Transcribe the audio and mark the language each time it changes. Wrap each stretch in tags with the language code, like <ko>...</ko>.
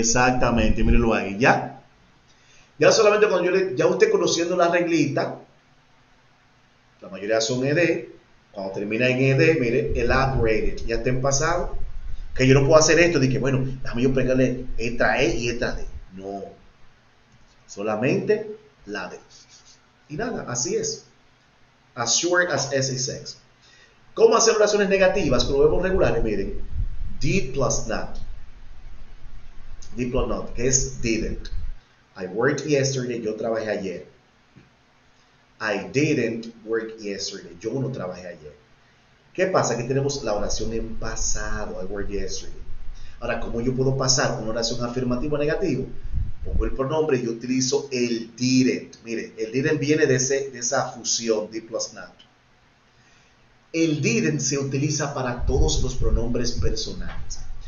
<es>Exactamente, mírenlo ahí, ¿ya? Ya solamente cuando ya usted conociendo la reglita, la mayoría son ed, cuando termina en ed, mire, elaborated, ya está en pasado, que yo no puedo hacer esto, de que bueno, déjame yo pegarle esta E y esta D. No, solamente la D. Y nada, así es.</es> <en>As short as SX.</en> <es>¿Cómo hacer oraciones negativas con los verbos regulares?</es> <en>Miren, did plus not. Did plus not,</en> <es>que es</es> <en>didn't. I worked yesterday,</en> <es>yo trabajé ayer.</es> <en>I didn't work yesterday,</en> <es>yo no trabajé ayer. ¿Qué pasa? Que tenemos la oración en pasado,</es> <en>I were yesterday.</en> <es>Ahora, ¿cómo yo puedo pasar una oración afirmativa o negativa? Pongo el pronombre y yo utilizo el didn't. Mire, el didn't viene de esa fusión, did plus not. El didn't se utiliza para todos los pronombres personales.</es>